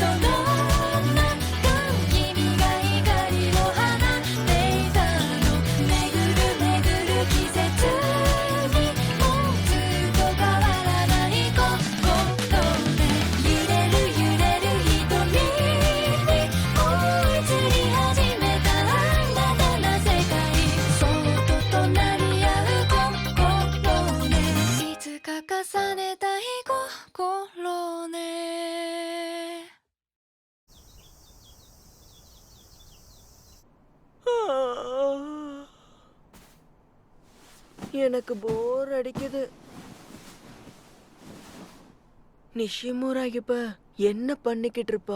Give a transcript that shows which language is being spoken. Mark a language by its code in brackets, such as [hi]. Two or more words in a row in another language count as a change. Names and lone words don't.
[ja] の中君が光を放っていたの巡る季節にもうずっと変わらない心で揺れる瞳に追いつり始めた新たな世界そっと隣り合う心ねいつか重ねたい心ね [ta] எனக்கு போர் அடிக்குது. நிஷிமுரா இப்ப என்ன பண்ணிக்கிட்டு இருப்பா?